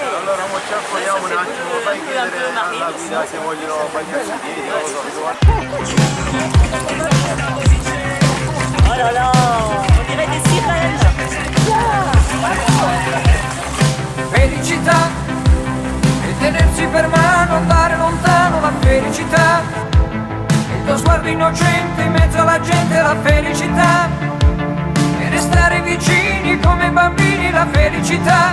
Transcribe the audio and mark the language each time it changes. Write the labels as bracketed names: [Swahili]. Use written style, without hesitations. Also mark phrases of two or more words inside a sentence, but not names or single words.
[Italian] Allora mo ci accogliamo un attimo, fai chiedere alla guida se vogliono bagnarsi i piedi. [French] Oh là là, on dirait des sirènes. [Italian] Felicità e tenersi per mano, andare lontano la felicità. Il tuo sguardo innocente in mezzo alla gente, la felicità. E restare vicini come bambini, la felicità.